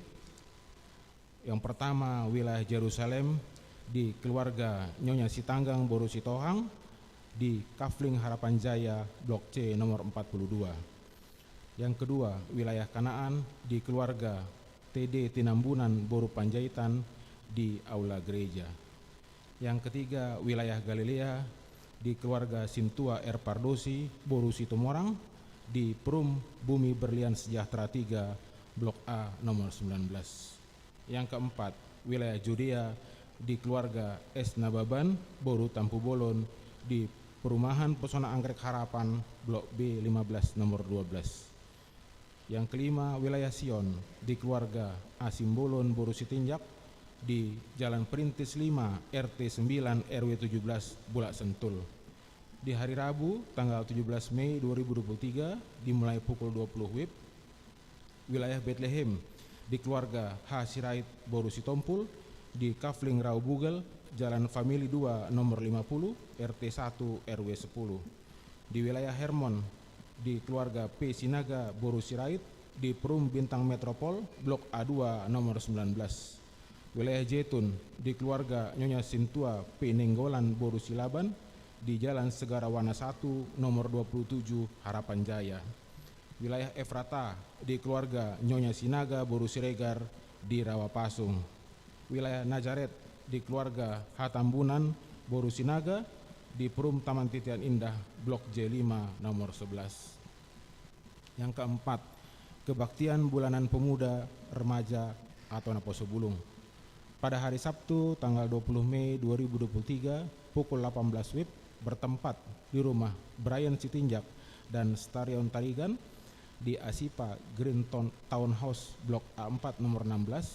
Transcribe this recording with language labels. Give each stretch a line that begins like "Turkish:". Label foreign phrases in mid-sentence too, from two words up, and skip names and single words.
Indonesian: Yang pertama, wilayah Yerusalem di keluarga Nyonya Sitanggang Boru Sitohang di Kafling Harapan Jaya Blok C nomor 42. Yang kedua, wilayah Kanaan di keluarga TD Tinambunan Boru Panjaitan di Aula Gereja. Yang ketiga, wilayah Galilea di keluarga Sintua R. Pardosi Boru Situmorang di Perum Bumi Berlian Sejahtera 3 Blok A nomor 19. Yang keempat, wilayah Judea di keluarga S. Nababan Boru Tampu Bolon di Perumahan Pesona Anggrek Harapan Blok B 15 nomor 12. Yang kelima, wilayah Sion di keluarga A. Simbolon Boru Sitinjak di Jalan Perintis 5 RT 9 RW 17 Bulak Sentul. Di hari Rabu tanggal 17 Mei 2023 dimulai pukul 20 WIB. Wilayah Bethlehem di keluarga H. Sirait Boru Sitompul di Kafling Rau Bugel Jalan Famili 2 nomor 50 RT 1 RW 10. Di wilayah Hermon di keluarga P. Sinaga Boru Sirait di Perum Bintang Metropol Blok A2 nomor 19. Wilayah Jetun di keluarga Nyonya Sintua P. Nenggolan Boru Silaban di Jalan Segarawana 1 nomor 27 Harapan Jaya. Wilayah Efrata di keluarga Nyonya Sinaga Boru Siregar di Rawapasung. Wilayah Nazaret di keluarga Hatambunan Boru Sinaga di Perum Taman Titian Indah Blok J5 nomor 11. Yang keempat, kebaktian bulanan pemuda remaja atau Naposo Bulung. Pada hari Sabtu tanggal 20 Mei 2023 pukul 18 WIB bertempat di rumah Brian Sitinjak dan Starion Tarigan di Asipa Green Townhouse Blok A4 nomor 16.